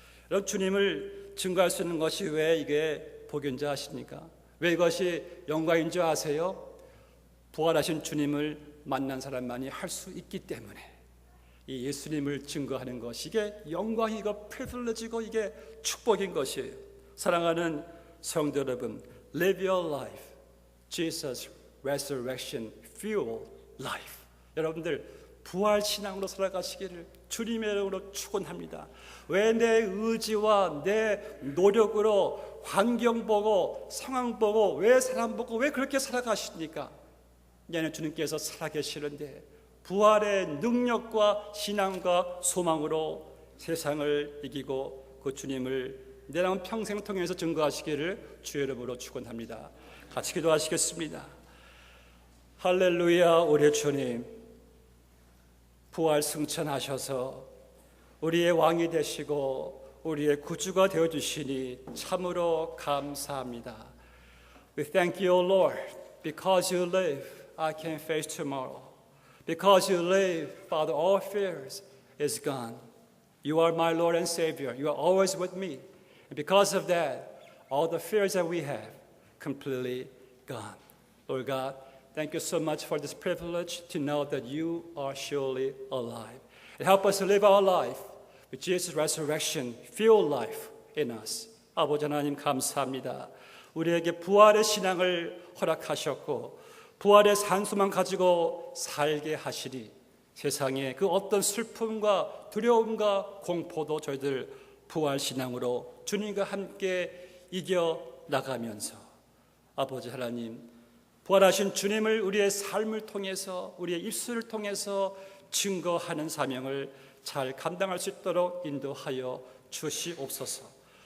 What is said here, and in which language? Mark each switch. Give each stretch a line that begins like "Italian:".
Korean: 여러분, 주님을 증거할 수 있는 것이 왜 이게 복인 줄 아십니까? 왜 이것이 영광인 줄 아세요? 부활하신 주님을 만난 사람만이 할 수 있기 때문에. 이 예수님을 증거하는 것이 이게 영광이고 프리빌리지고 이게 축복인 것이에요. 사랑하는 성도 여러분,
English: live your life, Jesus resurrection fuel life.
Korean: 여러분들 부활 신앙으로 살아가시기를 주님의 이름으로 축원합니다. 왜 내 의지와 내 노력으로 환경 보고 상황 보고 왜 사람 보고 왜 그렇게 살아가십니까? 얘는 주님께서 살아계시는데 부활의 능력과 신앙과 소망으로 세상을 이기고 그 주님을 내 남은 평생 통해서 증거하시기를 주의 이름으로 축원합니다. 같이 기도하시겠습니다. 할렐루야. 우리 주님, 부활 승천하셔서 우리의 왕이 되시고 우리의 구주가 되어주시니 참으로 감사합니다.
English: We thank you, Lord, because you live, I can face tomorrow. Because you live, Father, all fears is gone. You are my Lord and Savior. You are always with me. And because of that, all the fears that we have completely gone. Lord God, thank you so much for this privilege to know that you are surely alive. And help us to live our life with Jesus' resurrection, fuel life in us.
Korean: 아버지 하나님 감사합니다. 우리에게 부활의 신앙을 허락하셨고 부활의 산소만 가지고 살게 하시리. 세상에 그 어떤 슬픔과 두려움과 공포도 저희들 부활 신앙으로 주님과 함께 이겨나가면서 아버지 하나님, 부활하신 주님을 우리의 삶을 통해서 우리의 입술을 통해서 증거하는 사명을 잘 감당할 수 있도록 인도하여 주시옵소서.